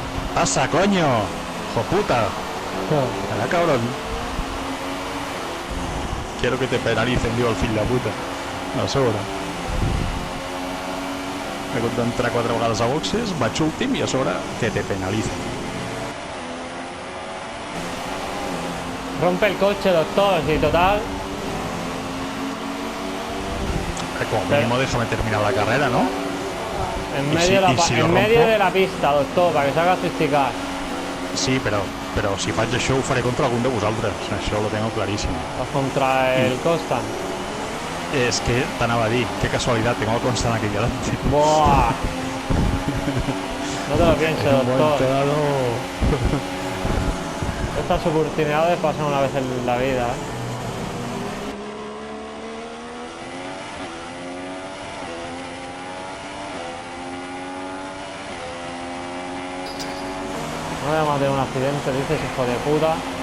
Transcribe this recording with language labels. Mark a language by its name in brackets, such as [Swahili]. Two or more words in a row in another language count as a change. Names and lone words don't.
[Spanish] pasa, coño? ¡Hijo puta! ¡Hala, cabrón! Quiero que te penalicen, digo, [Catalan] el fill de puta. A sobre. He hagut d'entrar 4 vegades a boxes, vaig últim i a sobre [Spanish] que te penalicen. Rompe el coche, doctor, y total. Como mínimo déjame terminar la carrera, ¿no? En medio de la pista, doctor, para que se haga tristicar. [Catalan] Sí, però si faig això ho faré contra algun de vosaltres. [Spanish] Això lo tengo clarísimo. [Catalan] Vas contra el Constant. Es que t'anava a dir, [Spanish] qué casualidad, tengo al Constant aquí delante. ¡Buah! No te lo pienses, doctor. Estas oportunidades pasan una vez en la vida, ¿eh? No voy a matar un accidente, dices, hijo de puta.